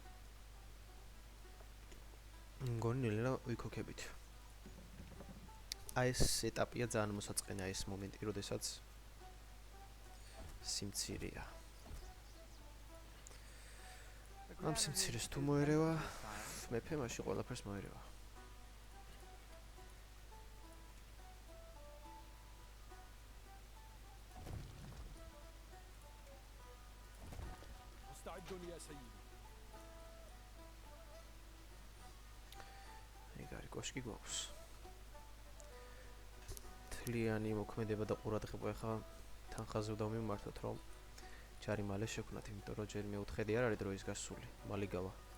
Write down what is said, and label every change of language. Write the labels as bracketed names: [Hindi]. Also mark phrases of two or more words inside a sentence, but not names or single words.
[Georgian] მგონი ნელა ვიქოქებით. აი, ეს ეტაპია ძალიან მოსაწყენი, აი ეს მომენტი, როდესაც სიმცირეა. [English] The [Georgian] ამ [English] granary [Georgian] სიმცირეს [English] is [Georgian] თუ მოერევა, [English] empty, sire. [Georgian] მეფე მაშინ ყველაფერს მოერევა. [Arabic] مستعد يا سيدي. [Georgian] ეგ არის კოშკი გვაქვს. თლიანი მოქმედება და ყურადღება ახლა თანხაზე უნდა მიმართოთ, რომ ჯარი მალე შექმნათ, იმიტომ რომ ჯერ მეუთხედი არ არის დროის გასული, მალე გავა.